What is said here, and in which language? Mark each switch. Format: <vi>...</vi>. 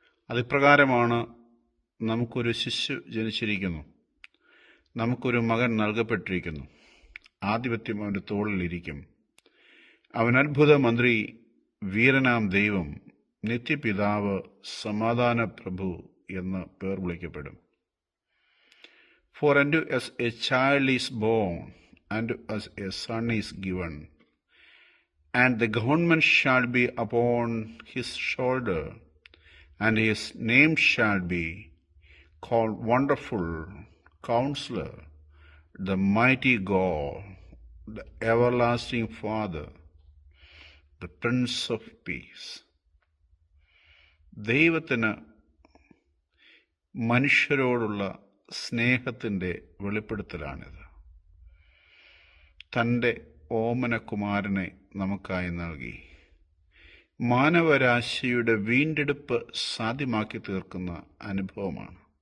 <ml>അതിപ്രകാരമാണ്: നമുക്കൊരു ശിശു ജനിച്ചിരിക്കുന്നു, നമുക്കൊരു മകൻ നൽകപ്പെട്ടിരിക്കുന്നു, ആധിപത്യം അവൻ്റെ തോളിലിരിക്കും, അവൻ അത്ഭുത മന്ത്രി, വീരനാം ദൈവം, നിത്യപിതാവ്, സമാധാന പ്രഭു എന്ന് പേർ വിളിക്കപ്പെടും.</ml> <en>For unto us a child is born, unto us a son is given, and the government shall be upon his shoulder, and his name shall be called Wonderful Counselor, the Mighty God, the Everlasting Father, the Prince of Peace.</en> <ml>ദൈവത്തിന് മനുഷ്യരോടുള്ള സ്നേഹത്തിൻ്റെ വെളിപ്പെടുത്തലാണിത്. തൻ്റെ ഓമനകുമാരനെ നമുക്കായി നൽകി മാനവരാശിയുടെ വീണ്ടെടുപ്പ് സാധ്യമാക്കി തീർക്കുന്ന അനുഭവമാണ്.</ml>